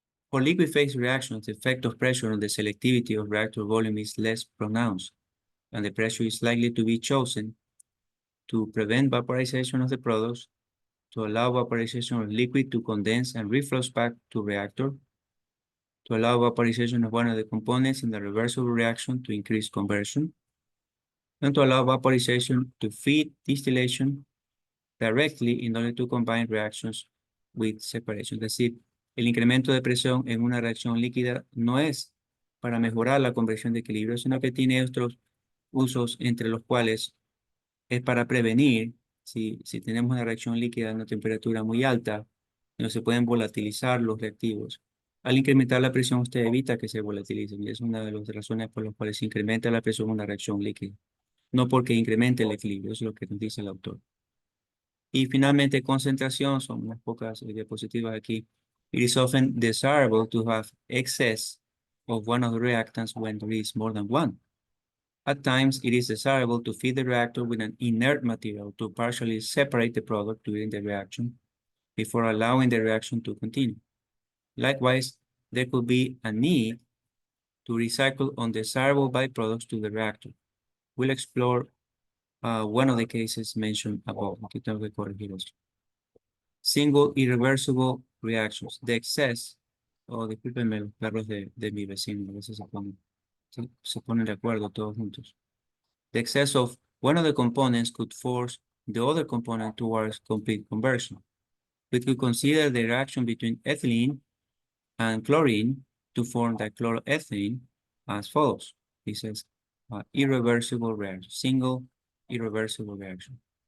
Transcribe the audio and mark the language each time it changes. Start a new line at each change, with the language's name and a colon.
English: For liquid phase reactions, the effect of pressure on the selectivity of reactor volume is less pronounced, and the pressure is likely to be chosen to prevent vaporization of the products, to allow vaporization of liquid to condense and reflux back to reactor, to allow vaporization of one of the components in the reversible reaction to increase conversion, and to allow vaporization to feed distillation directly in order to combine reactions with separation.
Spanish: Es decir, el incremento de presión en una reacción líquida no es para mejorar la conversión de equilibrio, sino que tiene otros usos, entre los cuales es para prevenir si tenemos una reacción líquida a una temperatura muy alta, no se pueden volatilizar los reactivos. Al incrementar la presión, usted evita que se volatilicen, y es una de las razones por las cuales se incrementa la presión en una reacción líquida. No porque incremente el equilibrio, eso es lo que nos dice el autor. Y finalmente, concentración, son unas pocas diapositivas aquí.
English: It is often desirable to have excess of one of the reactants when there is more than one. At times, it is desirable to feed the reactor with an inert material to partially separate the product during the reaction before allowing the reaction to continue. Likewise, there could be a need to recycle undesirable byproducts to the reactor. We'll explore one of the cases mentioned above.
Spanish: Aquí tengo que corregir esto.
English: Single irreversible reactions. The excess,
Spanish: discúlpenme los perros de mi vecino, a veces se ponen de acuerdo todos juntos.
English: The excess of one of the components could force the other component towards complete conversion. We could consider the reaction between ethylene and chlorine to form dichloroethylene as follows. This is irreversible reaction, single irreversible reaction.